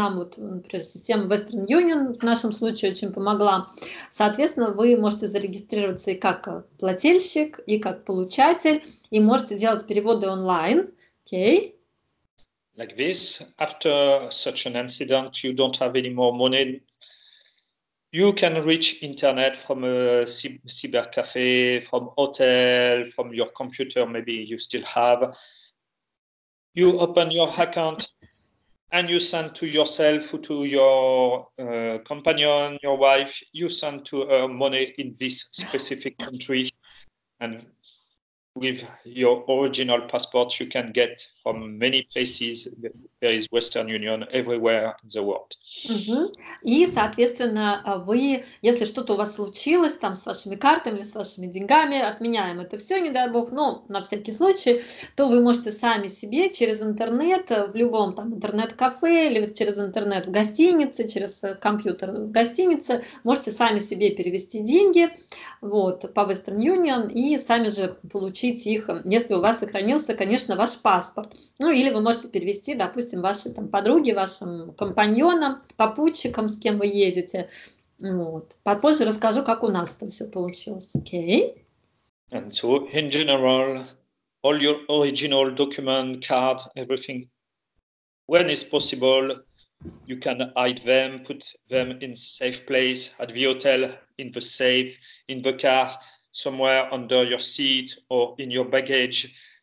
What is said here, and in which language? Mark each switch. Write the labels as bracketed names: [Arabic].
[Russian] Нам вот, например, система Western Union в нашем случае очень помогла. Соответственно, вы можете зарегистрироваться и как плательщик, и как получатель, и можете делать переводы онлайн. [English] Okay. Like this, after such an incident, you don't have any more money. You can reach internet from a cyber cafe, from hotel, from your computer. Maybe you still have. You open your account and you send to yourself, to your companion, your wife. You send to her money in this specific country, and with your original passport, you can get from many places. There is Western Union everywhere in the world. [Russian] И, соответственно, вы, если что-то у вас случилось там с вашими картами или с вашими деньгами, отменяем это все, не дай бог, но на всякий случай, то вы можете сами себе через интернет, в любом там интернет-кафе или через интернет в гостинице, через компьютер в гостинице, можете сами себе перевести деньги вот, по Western Union и сами же получить их, если у вас сохранился, конечно, ваш паспорт. Ну, или вы можете перевести, допустим, вашей там подруге, вашим компаньонам, попутчикам, с кем вы едете. Вот. Попозже расскажу, как у нас это все получилось. [English] Okay. And so, in general, all your original document, card, everything, when it's possible, you can hide them, put them in safe place, at the hotel, in the safe, in the car, somewhere under your seat or in your baggage.